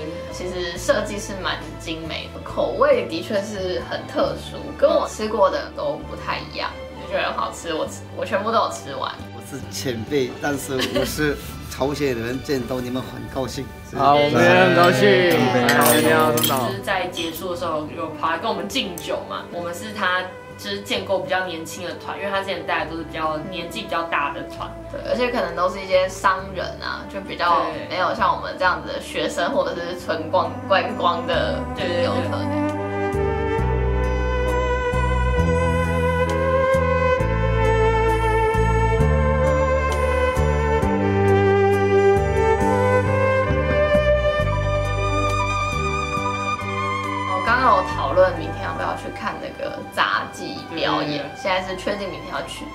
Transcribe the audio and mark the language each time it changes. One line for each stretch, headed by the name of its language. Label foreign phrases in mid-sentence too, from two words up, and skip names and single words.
Chinese: 其實設計是蠻精美的，口味的確是很特殊，跟我吃過的都不太一樣，就覺得很好吃。我全部都有吃完。我是前輩，但是我是朝鮮人，見到你們很高興。好，我們也很高興。就是在結束的時候有跑來跟我們敬酒嘛，我們是他。就是見過比較年輕的團，因為他之前帶的都是比較年紀比較大的團，對，而且可能都是一些商人啊，就比較沒有像我們這樣子的學生或者是純觀光的旅遊客。我剛剛有討論明天要不要去看那個雜技表演，現在是確定明天要去，